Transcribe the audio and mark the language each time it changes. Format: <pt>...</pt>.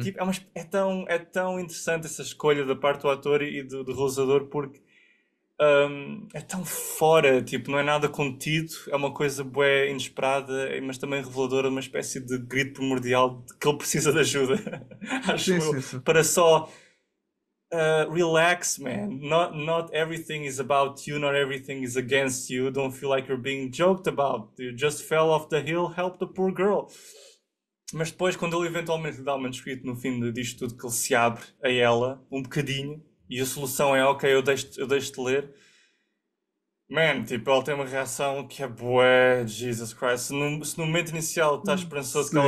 <pt>tipo, é tão interessante essa escolha da parte do ator e do realizador porque é tão fora, tipo, não é nada contido, é uma coisa bué inesperada, mas também reveladora, uma espécie de grito primordial de que ele precisa de ajuda, acho Sim, eu, sim, sim. para só</pt> <en>relax, man. Not everything is about you, not everything is against you. Don't feel like you're being joked about. You just fell off the hill, help the poor girl.</en> <pt>Mas depois, quando ele eventualmente lhe dá o manuscrito no fim disto tudo, que ele se abre a ela um bocadinho e a solução é ok, eu deixo-te ler.</pt> <en>Man,</en> <pt>tipo, ela tem uma reação que é bué,</pt> <en>Jesus Christ.</en> <pt>Se no momento inicial está esperançoso que ela</pt>